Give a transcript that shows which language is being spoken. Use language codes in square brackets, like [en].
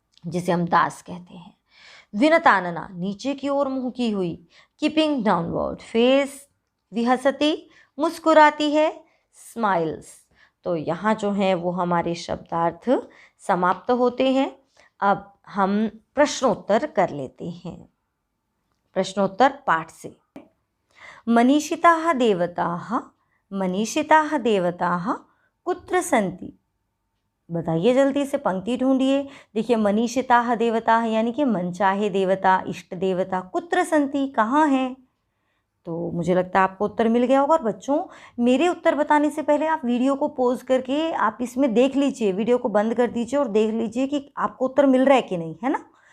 [hi] जिसे हम दास कहते हैं, विनतानना, नीचे की ओर मुंह की हुई, [en] keeping downward face, [hi] विहसती, मुस्कुराती है, [en] Smiles. [hi] तो यहाँ जो है वो हमारे शब्दार्थ समाप्त होते हैं। अब हम प्रश्नोत्तर कर लेते हैं, प्रश्नोत्तर पाठ से। [sa] मनीषिताः देवताः, मनीषिताः देवताः कुत्र सन्ति, [hi] बताइए जल्दी से, पंक्ति ढूंढिए। देखिए मनीषिताः देवताः यानी कि मनचाहे देवता, इष्ट देवता, [sa] कुत्र सन्ति, [hi] कहाँ हैं। तो मुझे लगता है आपको उत्तर मिल गया होगा। और बच्चों मेरे उत्तर बताने से पहले आप वीडियो को पॉज करके आप इसमें देख लीजिए, वीडियो को बंद कर दीजिए और देख लीजिए कि आपको उत्तर मिल रहा है कि नहीं, है ना।